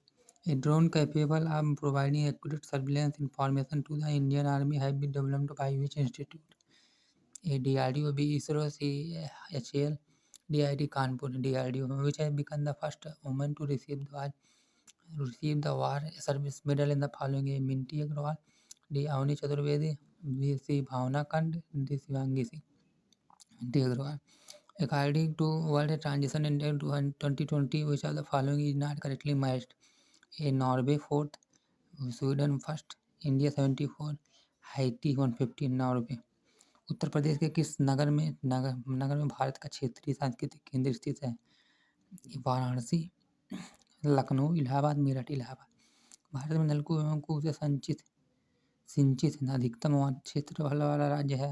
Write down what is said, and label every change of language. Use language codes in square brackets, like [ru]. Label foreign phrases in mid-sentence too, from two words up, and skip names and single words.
[en] A drone capable of providing accurate surveillance information to the Indian Army has been developed by which institute? A DRDO, B ISRO, C HAL, DIT Kanpur. DRDO, which has become the first woman to receive the War Service Medal in the following: A Minty Agrawal, D Avani Chaturvedi, B C Bhavna Kand, D Shivangi Singh. Minty Agrawal. According to World Transition Index 2020, which of the following is not correctly matched? A Norway 4th, Sweden 1st, India 74, हाइटी 150, नॉर्वे। [hi] उत्तर प्रदेश के किस नगर में भारत का क्षेत्रीय सांस्कृतिक केंद्र स्थित है? वाराणसी, लखनऊ, इलाहाबाद, मेरठ। इलाहाबाद। भारत में नलकूप एवं कूप से सिंचित अधिकतम क्षेत्र वाला राज्य है?